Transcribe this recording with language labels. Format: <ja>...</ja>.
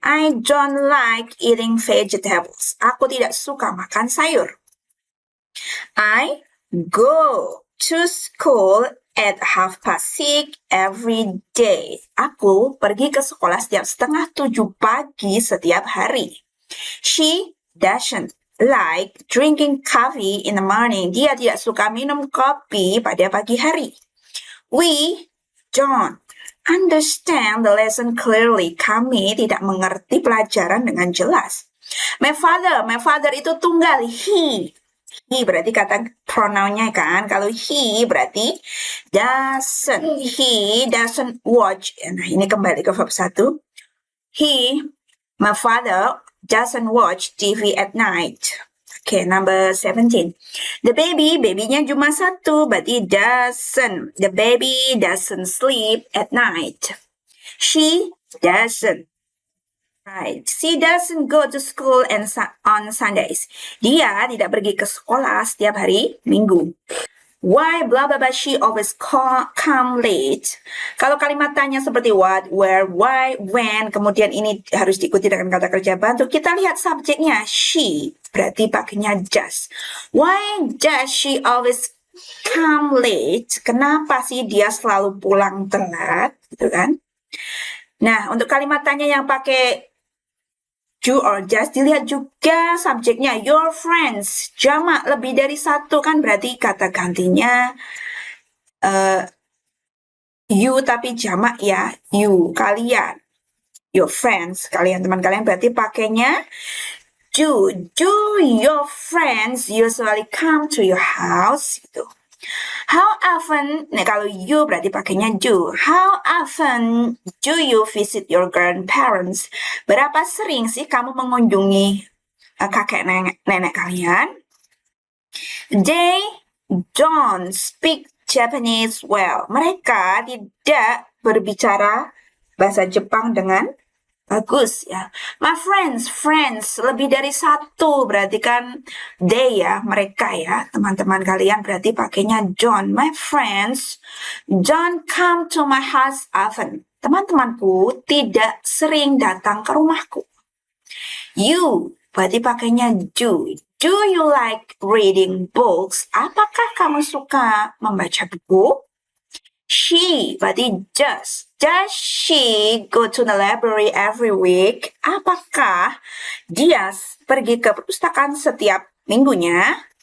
<en>I don't like eating vegetables.</en> <id>Aku tidak suka makan sayur.</id> <en>I go to school at 6:30 every day.</en> <id>Aku pergi ke sekolah setiap 6:30 pagi setiap hari.</id> <en>She doesn't like drinking coffee in the morning.</en> <id>Dia tidak suka minum kopi pada pagi hari.</id> <en>We don't understand the lesson clearly.</en> <id>Kami tidak mengerti pelajaran dengan jelas. My father itu tunggal, he. He berarti kata pronounnya kan.</id> <en>Kalau he berarti doesn't. He doesn't watch.</en> <id>Nah, ini kembali ke verb 1.</id> <en>My father doesn't watch TV at night. Okay, number 17.</en> <id>The babynya cuma satu, berarti doesn't.</id> <en>The baby doesn't sleep at night. She doesn't. Right. She doesn't go to school on Sundays.</en> <id>Dia tidak pergi ke sekolah setiap hari Minggu.</id> <en>Why, blah, blah, blah, she always come late.</en> <id>Kalau kalimat tanya seperti what, where, why, when, kemudian ini harus diikuti dengan kata kerja bantu. Kita lihat subjeknya, she, berarti pakainya does.</id> <en>Why does she always come late?</en> <id>Kenapa sih dia selalu pulang telat? Gitu kan? Nah, untuk kalimat tanya yang pakai do or does, dilihat juga subjeknya. Your friends, jamak lebih dari satu kan berarti kata gantinya you tapi jamak ya. You, kalian. Your friends, kalian, teman kalian berarti pakainya do.</id> <en>Do your friends usually come to your house? Gitu. How often,</en> <id>nah kalau you berarti pakainya do.</id> <en>How often do you visit your grandparents?</en> <id>Berapa sering sih kamu mengunjungi kakek nenek kalian?</id> <en>They don't speak Japanese well.</en> <id>Mereka tidak berbicara bahasa Jepang dengan bagus ya. My friends, lebih dari satu berarti kan they ya, mereka ya, teman-teman kalian berarti pakainya don't.</id> <en>My friends don't come to my house often.</en> <id>Teman-temanku tidak sering datang ke rumahku. You berarti pakainya do.</id> <en>Do you like reading books?</en> <id>Apakah kamu suka membaca buku? She berarti does.</id> <en>Does she go to the library every week?</en> <id>Apakah dia pergi ke perpustakaan setiap minggunya?</id>